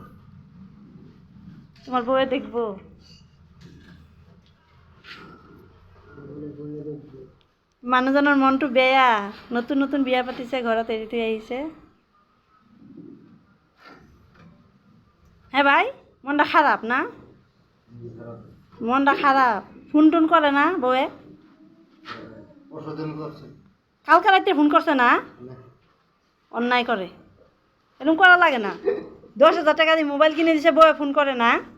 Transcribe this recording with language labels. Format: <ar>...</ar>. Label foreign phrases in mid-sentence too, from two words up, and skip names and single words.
<as>তোমাৰ বৌয়ে দেখব। মানুহজনৰ মনটো বেয়া, নতুন নতুন বিয়া পাতিছে, ঘৰত এৰি থৈ আহিছে।</as> <bn>হে ভাই, মনটা খারাপ না? মনটা খারাপ। ফোন টোন করে না বউয়ে? কালকে রাতে ফোন করছে না? অন্যায় করে। এরকম করা লাগে না। 10,000 টাকা দিয়ে মোবাইল কিনে দিছে, বউয়ে ফোন করে না?</bn>